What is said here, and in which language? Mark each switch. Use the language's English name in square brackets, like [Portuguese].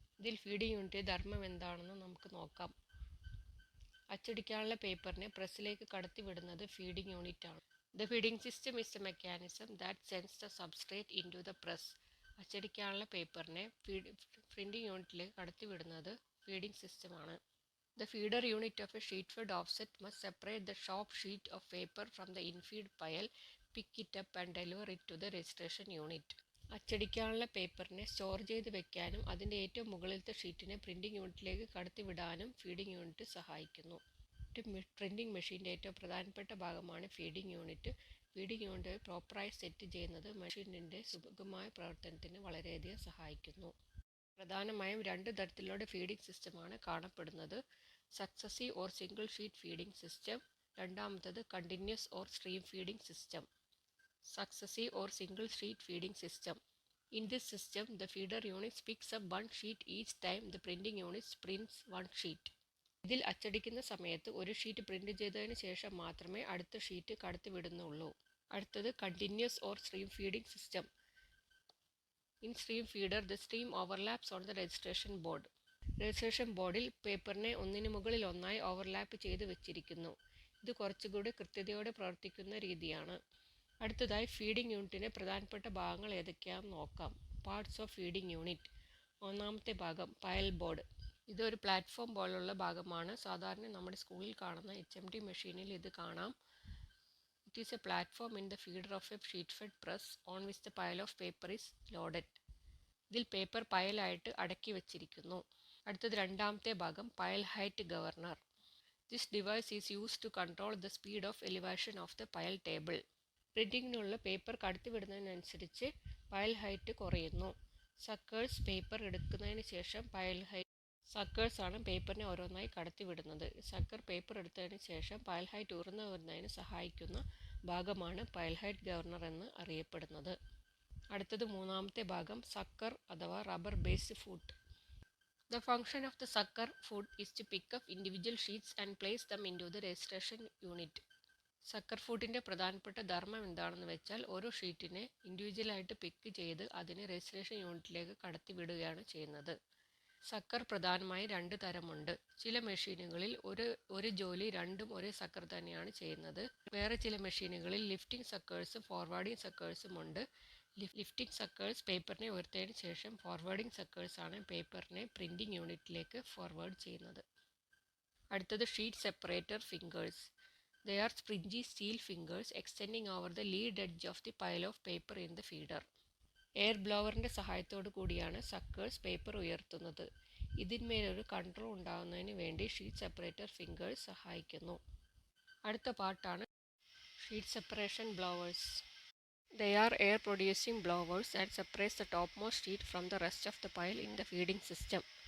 [Malayalam] ഇതിൽ feeding unit ധർമ്മം എന്താണെന്ന് നമുക്ക് നോക്കാം. അച്ചടിക്കാനുള്ള പേപ്പറിനെ പ്രസ്സിലേക്ക് കടത്തിവിടുന്നത് ഫീഡിംഗ് യൂണിറ്റ് ആണ്. [English] The feeding system is a mechanism that sends the substrate into the press. [Malayalam] അച്ചടിക്കാനുള്ള പേപ്പറിനെ printing യൂണിറ്റിലേക്ക് കടത്തിവിടുന്നത് ഫീഡിംഗ് സിസ്റ്റമാണ്. [English] The feeder unit of a sheet fed offset must separate the sharp sheet of paper from the infeed pile, pick it up and deliver it to the registration unit. [Malayalam] അച്ചടിക്കാനുള്ള പേപ്പറിനെ store ചെയ്ത് വെക്കാനും അതിൻ്റെ ഏറ്റവും മുകളിലത്തെ ഷീറ്റിനെ printing യൂണിറ്റിലേക്ക് കടത്തിവിടാനും feeding unit സഹായിക്കുന്നു. ഒരു printing മെഷീൻ്റെ ഏറ്റവും പ്രധാനപ്പെട്ട ഭാഗമാണ് feeding unit. Feeding unit പ്രോപ്പറായി set ചെയ്യുന്നത് മെഷീനിൻ്റെ സുഗമമായ പ്രവർത്തനത്തിന് വളരെയധികം സഹായിക്കുന്നു. പ്രധാനമായും 2 തരത്തിലുള്ള ഫീഡിംഗ് സിസ്റ്റമാണ് കാണപ്പെടുന്നത്. [English] Successive or single sheet feeding system. [Malayalam] രണ്ടാമത്തത് [English] Continuous or stream feeding system. Successive or single sheet feeding system. In this system, the feeder unit picks up one sheet each time the printing unit prints one sheet. [Malayalam] ഇതിൽ അച്ചടിക്കുന്ന സമയത്ത് ഒരു sheet print ചെയ്തതിന് ശേഷം മാത്രമേ അടുത്ത sheet കടത്തിവിടുന്നുള്ളൂ. അടുത്തത് continuous or stream feeding system. [English] In stream feeder, the stream overlaps on the registration board. [Malayalam] Registration ബോർഡിൽ പേപ്പറിനെ ഒന്നിനു മുകളിൽ ഒന്നായി ഓവർലാപ്പ് ചെയ്ത് വെച്ചിരിക്കുന്നു. ഇത് കുറച്ചുകൂടി കൃത്യതയോടെ പ്രവർത്തിക്കുന്ന രീതിയാണ്. അടുത്തതായി ഫീഡിംഗ് യൂണിറ്റിൻ്റെ പ്രധാനപ്പെട്ട ഭാഗങ്ങൾ ഏതൊക്കെയാണെന്ന് നോക്കാം. [English] Parts of feeding unit. [Malayalam] ഒന്നാമത്തെ ഭാഗം [English] Pile board. [Malayalam] ഇതൊരു പ്ലാറ്റ്ഫോം പോലുള്ള ഭാഗമാണ്. സാധാരണ നമ്മുടെ സ്കൂളിൽ കാണുന്ന HMD മെഷീനിൽ ഇത് കാണാം. [English] It is a platform in the feeder of a sheet fed press on which the pile of paper is loaded. [Malayalam] ഇതിൽ പേപ്പർ പയലായിട്ട് അടക്കി വെച്ചിരിക്കുന്നു. അടുത്തത് രണ്ടാമത്തെ ഭാഗം പയൽ height governor. [English] This device is used to control the speed of elevation of the pile table. [Malayalam] പ്രിൻറ്റിങ്ങിനുള്ള paper കടത്തിവിടുന്നതിനനുസരിച്ച് പയൽ height കുറയുന്നു. Suckers paper എടുക്കുന്നതിന് ശേഷം പയൽ height സക്കേഴ്സാണ് പേപ്പറിനെ ഓരോന്നായി കടത്തിവിടുന്നത്. സക്കർ പേപ്പർ എടുത്തതിന് ശേഷം പൈൽ ഹൈറ്റ് ഉയർന്നു വരുന്നതിന് സഹായിക്കുന്ന ഭാഗമാണ് പൈൽ ഹൈറ്റ് ഗവർണർ എന്ന് അറിയപ്പെടുന്നത്. അടുത്തത് മൂന്നാമത്തെ ഭാഗം, സക്കർ അഥവാ rubber based foot. [English] The function of the sucker foot is to pick up individual sheets and place them into the registration unit. [Malayalam] Sucker ഫുട്ടിൻ്റെ പ്രധാനപ്പെട്ട ധർമ്മം എന്താണെന്ന് വെച്ചാൽ ഓരോ ഷീറ്റിനെ ഇൻഡിവിജ്വലായിട്ട് പിക്ക് ചെയ്ത് അതിനെ രജിസ്ട്രേഷൻ യൂണിറ്റിലേക്ക് കടത്തിവിടുകയാണ് ചെയ്യുന്നത്. സക്കർ പ്രധാനമായി രണ്ട് തരമുണ്ട്. ചില മെഷീനുകളിൽ ഒരു ജോലി രണ്ടും ഒരേ സക്കർ തന്നെയാണ് ചെയ്യുന്നത്. വേറെ ചില മെഷീനുകളിൽ ലിഫ്റ്റിംഗ് സക്കേഴ്സും ഫോർവേഡിംഗ് സക്കേഴ്സും ഉണ്ട്. ലിഫ്റ്റിംഗ് സക്കേഴ്സ് പേപ്പറിനെ ഉയർത്തിയതിനു ശേഷം ഫോർവേഡിംഗ് സക്കേഴ്സാണ് പേപ്പറിനെ പ്രിൻറ്റിംഗ് യൂണിറ്റിലേക്ക് ഫോർവേഡ് ചെയ്യുന്നത്. അടുത്തത് sheet separator fingers. [English] They are springy steel fingers extending over the lead edge of the pile of paper in the feeder. [Malayalam] Air ബ്ലോവറിൻ്റെ സഹായത്തോടു കൂടിയാണ് സക്കേഴ്സ് പേപ്പർ ഉയർത്തുന്നത്. ഇതിന്മേലൊരു control ഉണ്ടാകുന്നതിന് വേണ്ടി ഷീറ്റ് സെപ്പറേറ്റർ ഫിംഗേഴ്സ് സഹായിക്കുന്നു. അടുത്ത പാർട്ടാണ് sheet separation blowers. [English] They are air producing blowers that separates the topmost sheet from the rest of the pile in the feeding system.